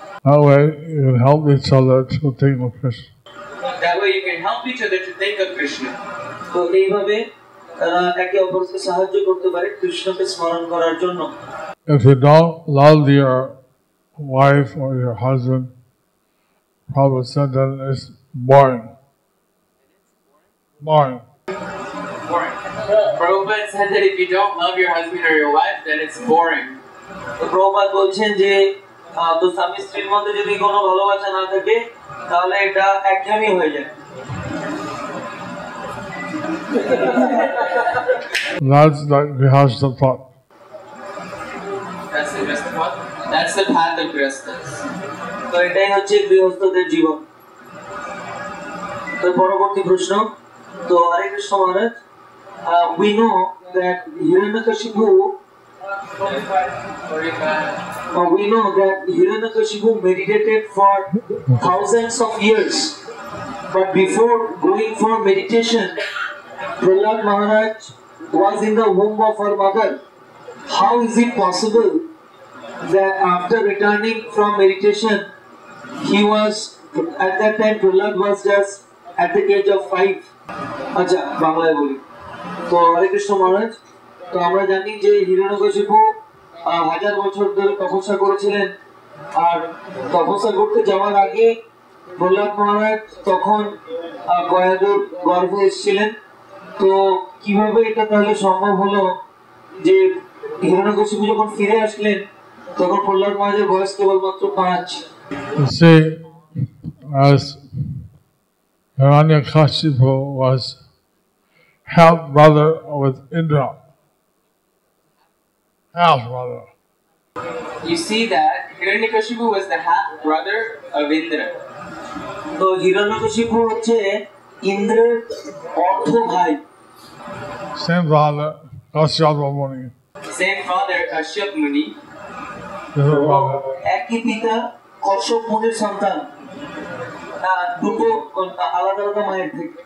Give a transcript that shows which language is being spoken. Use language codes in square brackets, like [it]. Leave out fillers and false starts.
[en] That way you can help each other to think of Krishna. That way you can help each other to think of Krishna. [bn] তো এইভাবে তারা একে অপরকে সাহায্য করতে পারে কৃষ্ণকে স্মরণ করার জন্য। [en] If you don't love your wife or your husband, Prabhupada said that it's boring. Boring. Prabhupada said that if you don't love your husband or your wife, then it's boring. [bn] তো প্রভুপাদ বলছেন যে তো স্বামী স্ত্রীর মধ্যে যদি কোনো ভালোবাসা না থাকে তাহলে এটা একঘেয়েমি হয়ে যায়। [en] That's the Grihastha thought. Grihastha. That's the path of Grihasthas. [bn] তো এটাই হচ্ছে গৃহস্থদের জীবন। তো পরবর্তী প্রশ্ন, তো হরে কৃষ্ণ মহারাজ, [en] we know that Hiranyakashipu meditated for thousands of years, but before going for meditation, Prahlad Maharaj was in the womb of her mother. How is it possible that after returning from meditation, he was, at that time Prahlad was just at the age of 5? [bn] আচ্ছা, বাংলায় বলি। তো হরে কৃষ্ণ মহারাজ, তো আমরা জানি যে হিরণ্যকশিপু 1000 বছর ধরে তপস্যা করেছিলেন, আর তপস্যা করতে যাওয়ার আগে প্রহ্লাদ মহারাজ তখন গয়াদুর গর্ভে এসেছিলেন। তো কিভাবে এটা তাহলে সম্ভব হলো যে হিরণ্যকশিপু যখন ফিরে আসলেন তখন প্রহ্লাদ মহারাজের বয়স কেবলমাত্র 5? [en] You see, as Hiranyakashipu was half brother with Indra, half brother. You see that Hiranyakashipu was the half brother of Indra. [bn] তো হিরণ্যকশিপু হচ্ছে ইন্দ্রের অর্ধ ভাই। [en] Same father, Kashyapa Muni. Same father, Kashyap Muni. Different father. [bn] একই পিতা কশ্যপ মুনির সন্তান, দুটো আলাদা আলাদা মায়ের থেকে।